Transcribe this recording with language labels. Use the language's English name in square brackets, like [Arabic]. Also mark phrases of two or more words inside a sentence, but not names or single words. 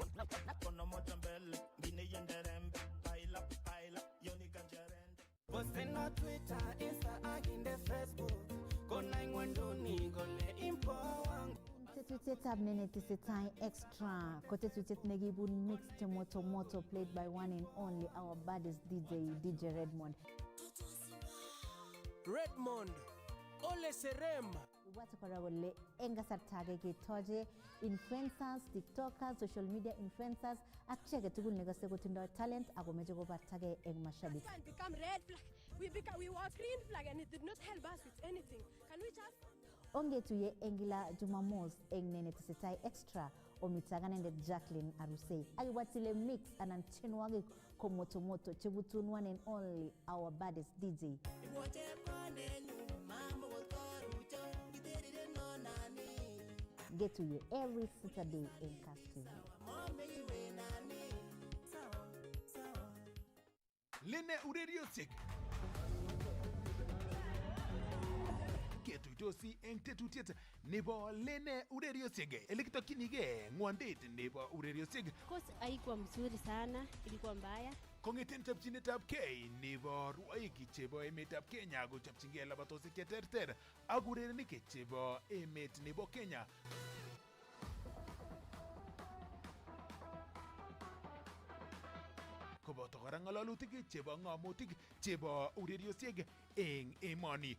[Kalenjin] Posten [English] on Twitter, [Kalenjin] Insta ak inde Facebook. Konai ng'wenduni kole impo wangu. Tetutyetab nenetesetai extra ko tetutiet nekibun mixed moto [English] played by one and only our baddest DJ Redmond. [Kalenjin] Redmond, Ole Serem. Ibwate kora kole eng kasarta age ketoche influencers, tiktokers, [English] social media influencers [Kalenjin] ak chi age tugul nekose kotindoi talent akomeche kobartagei eng mashabik. [English] Can become red flag. We wore green flag and it did not help us with anything. Can we just [Kalenjin] Ongetuye eng kila Jumamos eng nenetesetai extra omitaganendet Jacqueline Arusei akiwatile mix anan tienwogik ko moto chebutun [English] one and only our baddest DJ. Get to you every Saturday in Kass TV. [Kalenjin] Lene ureriosiek ketuitosi eng tetutiet nebo Lene ureriosiek elekitokyinige ng'wondet nebo ureriosiek [Swahili] Course haikuwa mzuri sana, ilikuwa mbaya. [Kalenjin] kong'eten chopchinetab kei nebo rwoik chebo emetab Kenya kochopchingei labatosiek cheterter ak urerenik chebo emet nebo Kenya. Koboto kora ng'alalutik chebo ng'amotik chebo ureriosiek eng emoni.